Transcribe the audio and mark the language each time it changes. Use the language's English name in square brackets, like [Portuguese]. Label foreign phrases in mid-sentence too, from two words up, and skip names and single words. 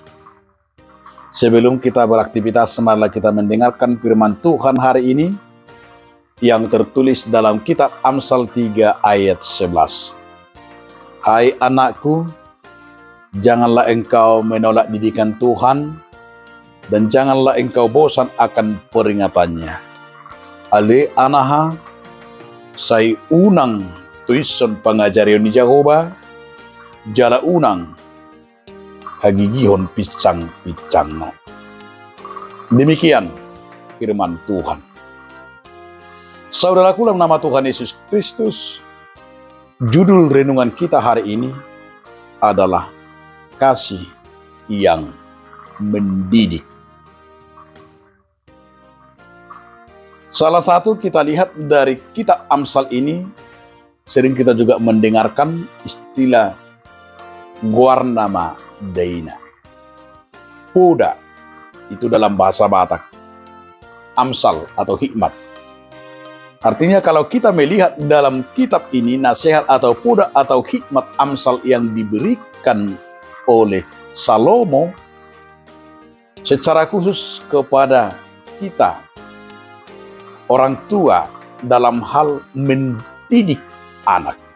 [Indonesian] Sebelum kita beraktivitas, marilah kita mendengarkan firman Tuhan hari ini yang tertulis dalam kitab Amsal 3 ayat 11. Hai anakku, janganlah engkau menolak didikan Tuhan, dan janganlah engkau bosan akan peringatannya. [Batak Toba] Ale anaha, sai unang tuison pangajarion ni Jehovah, jala unang hagigihon pisang-pisang. [Indonesian] Demikian firman Tuhan. Saudaraku, dalam nama Tuhan Yesus Kristus, judul renungan kita hari ini adalah kasih yang mendidik. Salah satu kita lihat dari kitab Amsal ini, sering kita juga mendengarkan istilah guarnama daina. Puda, itu dalam bahasa Batak. Amsal atau hikmat. Artinya kalau kita melihat dalam kitab ini, nasihat atau puda atau hikmat Amsal yang diberikan oleh Salomo secara khusus kepada kita, orang tua, dalam hal mendidik anak.